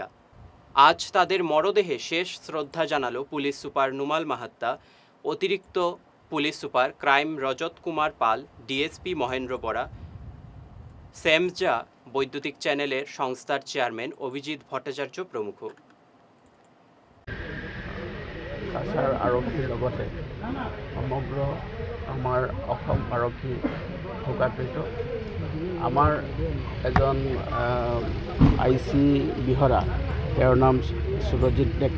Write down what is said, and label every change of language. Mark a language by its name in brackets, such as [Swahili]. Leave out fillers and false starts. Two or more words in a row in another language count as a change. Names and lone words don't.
[Bangla] আজ তাদের মরদেহে শেষ শ্রদ্ধা জানালো পুলিশ সুপার নুমাল মাহাত্তা, অতিরিক্ত পুলিশ সুপার ক্রাইম রজত কুমার পাল, ডিএসপি মহেন্দ্র বরা, সেমজা বৈদ্যুতিক চ্যানেলের সংস্থার চেয়ারম্যান অভিজিৎ ভট্টাচার্য প্রমুখ। [Assamese] কাছাৰ আৰক্ষীৰ লগতে সমগ্ৰ আমাৰ অসম আৰক্ষী শোকাকৃত। আমাৰ এজন IC বিহৰা, তেওঁৰ নাম সুৰজিৎ ডেকা।